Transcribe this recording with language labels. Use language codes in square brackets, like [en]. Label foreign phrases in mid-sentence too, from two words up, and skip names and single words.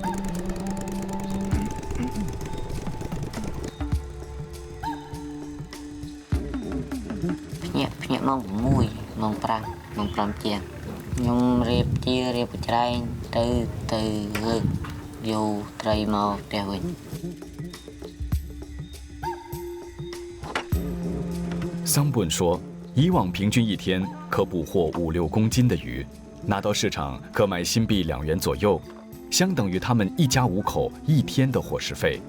[km] ភ្ញាក់ម៉ោង6ម៉ោង5ម៉ោង5ជាងខ្ញុំរៀបជារៀបច្រែងទៅលើកយកត្រីមកផ្ទះវិញ [zh] 桑布恩说，以往平均一天可捕获5、6公斤的鱼，拿到市场可买新币2元左右，相等于他们一家5口1天的伙食费。